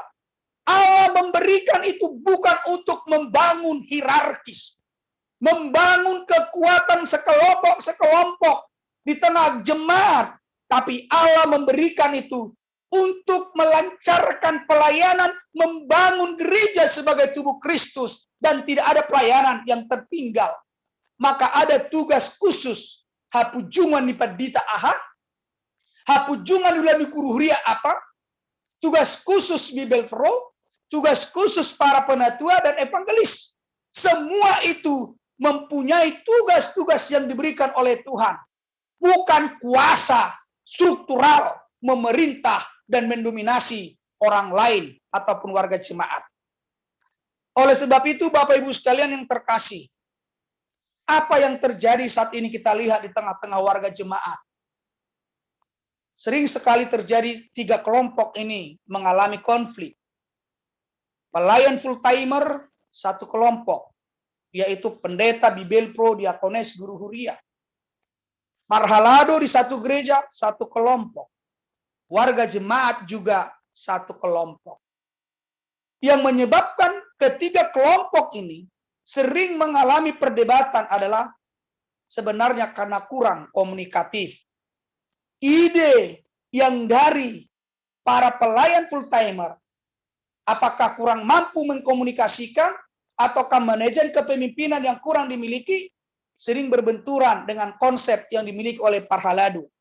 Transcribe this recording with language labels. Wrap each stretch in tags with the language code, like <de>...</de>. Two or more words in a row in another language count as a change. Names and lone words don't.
<id>Allah memberikan itu bukan untuk membangun hierarkis, membangun kekuatan sekelompok di tengah jemaat, tapi Allah memberikan itu untuk melancarkan pelayanan, membangun gereja sebagai tubuh Kristus, dan tidak ada pelayanan yang tertinggal. Maka ada tugas khusus,</id> <bbc>hapujungan di padita aha, hapujungan di guru huria apa,</bbc> <id>tugas khusus Bibel Pro, tugas khusus para penatua dan evangelis. Semua itu mempunyai tugas-tugas yang diberikan oleh Tuhan, bukan kuasa struktural memerintah dan mendominasi orang lain ataupun warga jemaat. Oleh sebab itu, Bapak Ibu sekalian yang terkasih, apa yang terjadi saat ini kita lihat di tengah-tengah warga jemaat. Sering sekali terjadi 3 kelompok ini mengalami konflik. Pelayan</id> <en>full timer</en> <id>1 kelompok, yaitu pendeta, Bibel Pro, diakones, guru huria. Parhalado di 1 gereja 1 kelompok. Warga jemaat juga 1 kelompok. Yang menyebabkan ketiga kelompok ini sering mengalami perdebatan adalah sebenarnya karena kurang komunikatif. Ide yang dari para pelayan</id> <en>full timer,</en> <id>apakah kurang mampu mengkomunikasikan, ataukah manajemen kepemimpinan yang kurang dimiliki, sering berbenturan dengan konsep yang dimiliki oleh parhalado.</id>